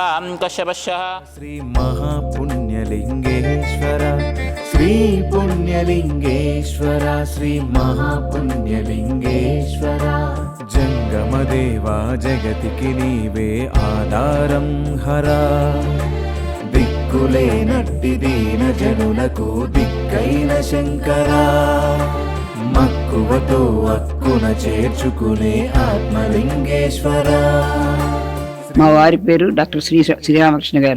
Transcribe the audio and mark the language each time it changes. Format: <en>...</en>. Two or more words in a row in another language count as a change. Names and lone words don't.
<sa>कश्यपश्यः</sa> <te>श्री महापुण्यलिंगेश्वर श्री पुण्यलिंगेश्वर श्री महापुण्यलिंगेश्वर జంగమదేవా జగతికీ నీవే ఆధారం హరా దిక్కులేనట్టి దీన జనులకు దిక్కైన శంకరా మక్కువతో అక్కున చేర్చుకునే ఆత్మలింగేశ్వరా. మా వారి పేరు డాక్టర్ శ్రీరామకృష్ణ గారు.</te>